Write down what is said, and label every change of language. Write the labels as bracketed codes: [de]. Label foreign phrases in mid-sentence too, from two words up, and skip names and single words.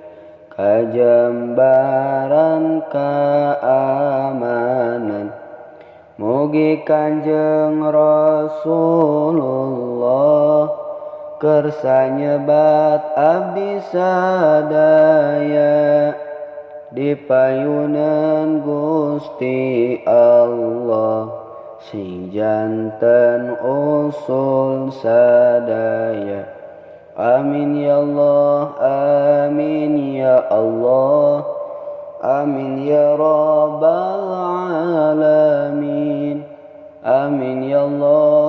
[su] kajembaran kaamanan mugi Kanjeng Rasulullah kersa nyebat abdi sadaya dipayunan Gusti Allah sing janten usul sadaya [ar] آمين يا الله آمين يا الله آمين يا رب العالمين آمين يا الله